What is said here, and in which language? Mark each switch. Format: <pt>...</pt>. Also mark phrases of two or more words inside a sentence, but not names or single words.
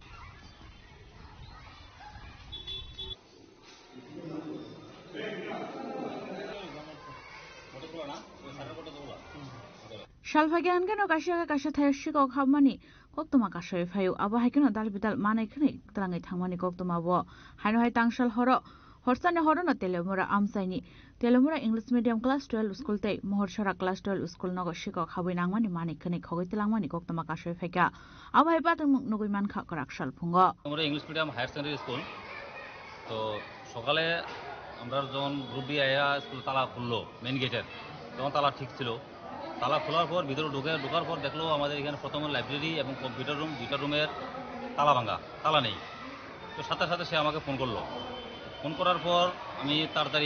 <trp>Shalfagan gano kasha thaya shiko khamani koktoma kashoy phayu abo haikeno dalbidal manai khni trangai thangmani koktoma bo haino hai tangshal horo horsani horono telemura amsaini telemura</trp> <en>English medium class 12 school</en> <trp>te mohorsara</trp> <en>class 12 school</en> <trp>nogo shiko khabui nangmani mani khni khogoi telangmani koktoma kashoy phaika abo hai patang nugui man kha korak shal phungo</trp> <bn>আমরা</bn> <en>English medium higher secondary school</en> <bn>তো সকালে আমরা যখন</bn> <en>group D</en> <bn>আয়া স্কুল তালা খুললো</bn> <en>main gate-er</en> <bn>তখন তালা ঠিক ছিল তালা খোলার পর ভিতরে ঢোকার পর দেখলো আমাদের এখানে প্রথমে লাইব্রেরি এবং</bn> <en>computer room</en> <bn>দুইটা রুমের তালা ভাঙা তালা নেই তো সাথে সাথে সে আমাকে ফোন করলো ফোন করার পর আমি তাড়াতাড়ি</bn>